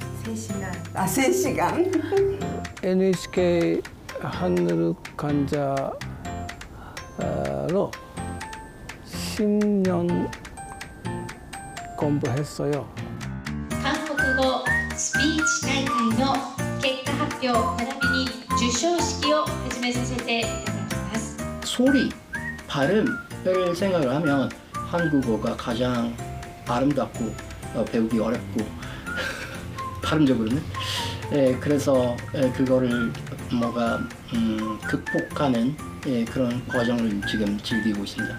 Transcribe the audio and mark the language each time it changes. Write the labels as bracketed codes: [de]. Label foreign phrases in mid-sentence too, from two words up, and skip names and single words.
[ko] 3시간. NHK 한글 강좌로 10년 공부했어요. 한국어 스피치 [ja] 大会の結果発表並びに授賞式を始めさせていただきます。 [ko] 소리, 발음을 생각을 하면 한국어가 가장 아름답고 배우기 어렵고 발음적으로는 그래서 그거를 극복하는 그런 과정을 지금 즐기고 있습니다.